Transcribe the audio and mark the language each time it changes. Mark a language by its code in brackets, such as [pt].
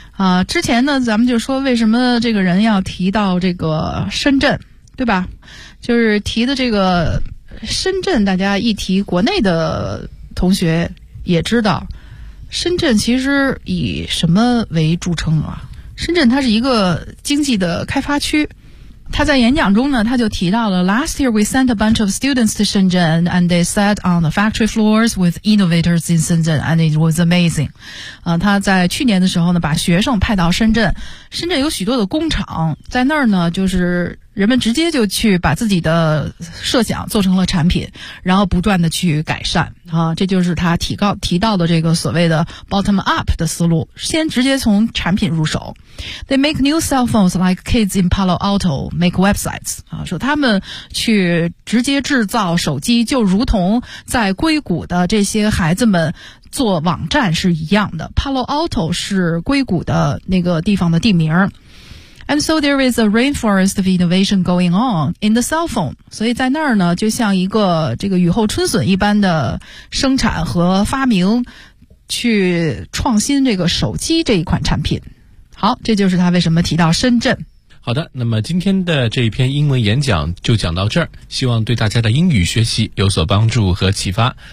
[zh] 啊，之前呢，咱们就说为什么这个人要提到这个深圳，对吧？就是提的这个深圳，大家一提，国内的同学也知道，深圳其实以什么为著称啊？深圳它是一个经济的开发区。他在演讲中呢，他就提到了 [en] Last year we sent a bunch of students to Shenzhen and they sat on the factory floors with innovators in Shenzhen and it was amazing. [zh] 他在去年的时候呢，把学生派到深圳，深圳有许多的工厂，在那儿呢，就是人们直接就去把自己的设想做成了产品，然后不断的去改善啊，这就是他提到的这个所谓的 [en] bottom up [zh] 的思路，先直接从产品入手。 [en] They make new cell phones like kids in Palo Alto make websites [zh] 啊，说他们去直接制造手机，就如同在硅谷的这些孩子们做网站是一样的。 Palo Alto 是硅谷的那个地方的地名。 [en] And so there is a rainforest of innovation going on in the cell phone. [zh] 所以在那儿呢，就像一个这个雨后春笋一般的生产和发明，去创新这个手机这一款产品。好，这就是他为什么提到深圳。好的，那么今天的这一篇英文演讲就讲到这儿，希望对大家的英语学习有所帮助和启发。